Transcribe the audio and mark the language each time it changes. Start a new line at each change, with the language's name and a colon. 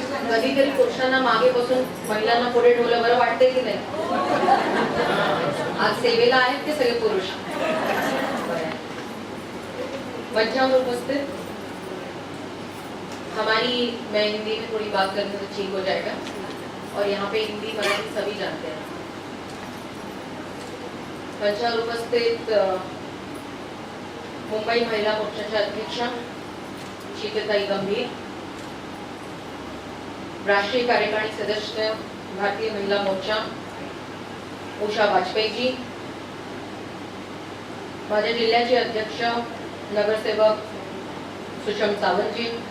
Marathi: कधीतरी पुरुषांना मागे बसून महिलांना पुढे ठेवलं बरं वाटतंय की नाही? आज सेवेला आहेत ते सगळे पुरुष. मंचावर उपस्थित,
Hindi: मैं हिंदी में थोड़ी बात करने से ठीक हो जाएगा और यहाँ पे हिंदी मराठी सभी जानते हैं.
Marathi: मंचावर उपस्थित मुंबई महिला मोर्चाच्या अध्यक्षा शीतलताई गंभीर, राष्ट्रीय कार्यकारिणी सदस्य भारतीय महिला मोर्चा उषा वाजपेयी जी, माझ्या जिल्ह्याचे अध्यक्ष नगरसेवक सुषम सावंत जी,